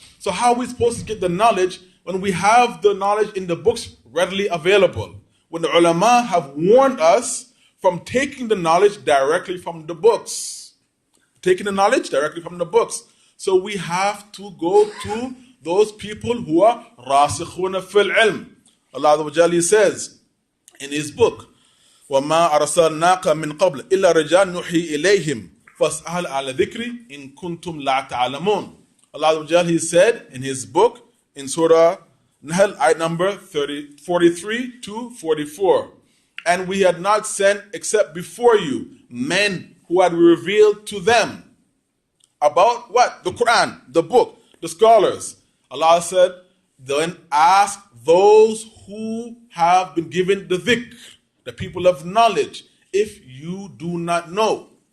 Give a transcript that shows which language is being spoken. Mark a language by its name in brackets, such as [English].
[English] So how are we supposed to get the knowledge when we have the knowledge in the books readily available? When the ulama have warned us from taking the knowledge directly from the books. Taking the knowledge directly from the books. So we have to go to those people who are rasikhuna fil ilm. Allah Azza wa Jalla says in His book, [Arabic] وَمَا أَرْسَلْنَاكَ مِنْ قَبْلِ إِلَّا رِجَالٌ نُوحِي إِلَيْهِمْ فَاسْأَلْ عَلَى ذِكْرِ إِن كُنتُمْ لَا تَعْلَمُونَ. [English] Allah Azza wa Jalla, He said in His book, in Surah Nahl, ayat number 43 to 44, and we had not sent except before you men who had revealed to them about what? The Quran, the book, the scholars. Allah said, then ask those who have been given the dhikr, the people of knowledge, if you do not know.